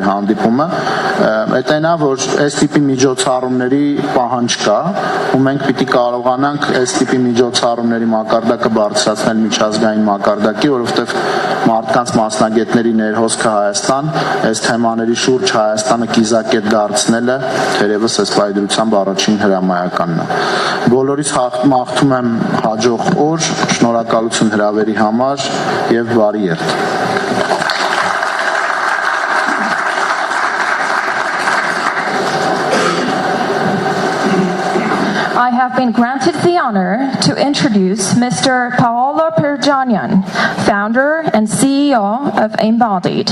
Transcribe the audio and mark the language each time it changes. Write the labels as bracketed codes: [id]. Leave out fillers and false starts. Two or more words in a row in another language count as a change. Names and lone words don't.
[hy] հանդիպումը, այդ այն է, որ այս տիպի միջոցառումների պահանջ կա, ու մենք պիտի կարողանանք այս տիպի միջոցառումների մակարդակը բարձրացնել միջազգային մակարդակի, որովհետև մարդկանց մասնագետների ներհոսքը Հայաստան, այս թեմաների շուրջ Հայաստանը կիզակետ դարձնելը թերևս այս պայդրությամբ առաջին հրամայականն է։ Բոլորից մաղթում եմ հաջող օր, շնորհակալություն հրավերի համար եւ բարի երթ։ [en] I have been granted the honor to introduce Mr. Paolo Perjanyan, founder and CEO of Embodied.